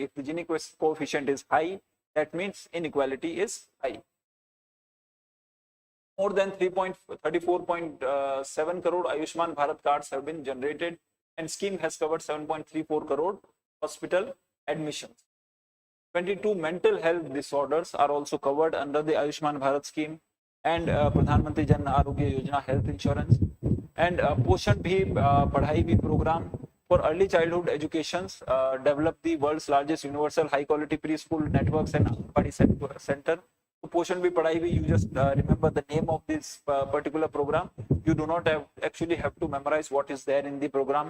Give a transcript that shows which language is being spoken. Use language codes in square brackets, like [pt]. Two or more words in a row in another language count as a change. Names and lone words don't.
[en] If the Gini coefficient is high, that means inequality is high. More than 34.7 crore Ayushman Bharat cards have been generated, and scheme has covered 7.34 crore hospital admissions. 22 mental health disorders are also covered under the Ayushman Bharat scheme and Pradhan Mantri Jan Arogya Yojana health insurance, and Poshan Bhi Padhai Bhi program for early childhood educations developed the world's largest universal high quality preschool networks and Anganwadi center. So Poshan Bhi Padhai Bhi, you just remember the name of this particular program. You do not actually have to memorize what is there in the program.